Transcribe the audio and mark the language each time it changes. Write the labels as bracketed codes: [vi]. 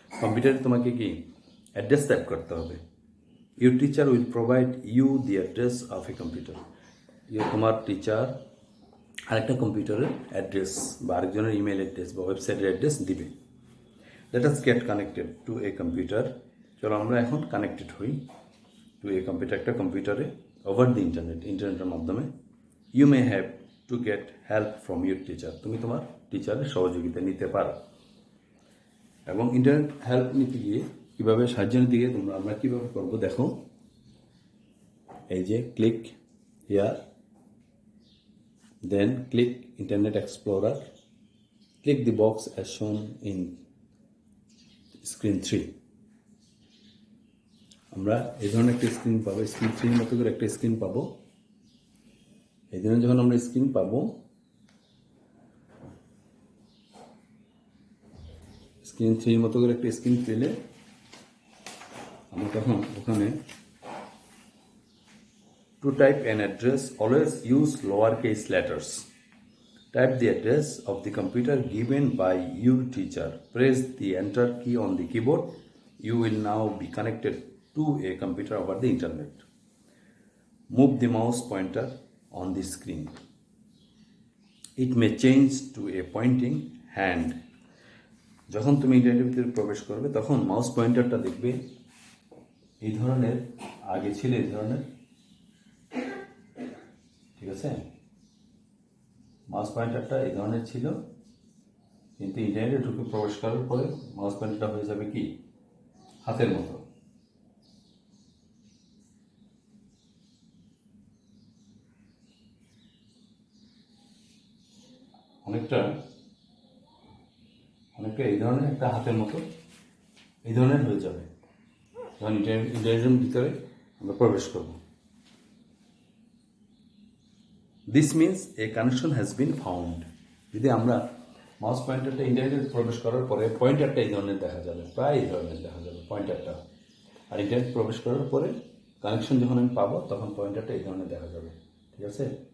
[bn] কম্পিউটারে তোমাকে কি অ্যাড্রেস টাইপ করতে হবে। [en] Your teacher will provide you the address of a computer. [bn] তোমার টিচার আরেকটা কম্পিউটারের অ্যাড্রেস বা আরেকজনের ইমেল অ্যাড্রেস বা ওয়েবসাইটের অ্যাড্রেস দিবে। [en] Let us get connected to a computer. [bn] চলো আমরা এখন কানেক্টেড হই [en] to a computer, [bn] একটা কম্পিউটারে ওভার দি ইন্টারনেটের মাধ্যমে। [en] You may have to get help from your teacher. [bn] তুমি তোমার টিচারের সহযোগিতা নিতে পারো। এবং ইন্টারনেট হেল্প নিতে গিয়ে কীভাবে সাহায্য নিতে গিয়ে আমরা কীভাবে করবো দেখো। এই যে [en] Click here, then click internet explorer, click the box as shown in screen 3। [bn] আমরা এই ধরনের একটা স্ক্রিন পাবো, স্ক্রিন 3 মতো করে একটা স্ক্রিন পাবো। এই ধরনের যখন আমরা স্ক্রিন পাবো, স্ক্রিন 3 মতো করে একটা স্ক্রিন পেলে আমরা তখন ওখানে [en] To type an address always use lower case letters. Type the address of the computer given by your teacher. Press the enter key on the keyboard. You will now be connected to a computer over the internet. Move the mouse pointer on the screen. It may change to a pointing hand. [bn] যখন তুমি ইন্টারনেটের ভিতরে প্রবেশ করবে তখন mouse পয়েন্টারটা দেখবে এই ধরনের, আগে ছিল এই ধরনের, ঠিক আছে। মাউস পয়েন্টারটা এই ধরনের ছিল, কিন্তু ইন্টারনেটে ঢুকে প্রবেশ করার পরে মাউস পয়েন্টারটা হয়ে যাবে কি হাতের মতো। অনেকটা এই ধরনের একটা হাতের মতো এই ধরনের হয়ে যাবে যখন ইন্টারনেটের ভিতরে আমরা প্রবেশ করব। [en] This means a connection has been found. [bn] যদি আমরা মাউস পয়েন্টারটা ইন্টারনেটে প্রবেশ করার পরে পয়েন্টারটা এই ধরনের দেখা যাবে, প্রায় এই ধরনের দেখা যাবে পয়েন্টারটা। আর ইন্টারনেট প্রবেশ করার পরে কানেকশন যখন আমি পাবো তখন পয়েন্টারটা এই ধরনের দেখা যাবে, ঠিক আছে?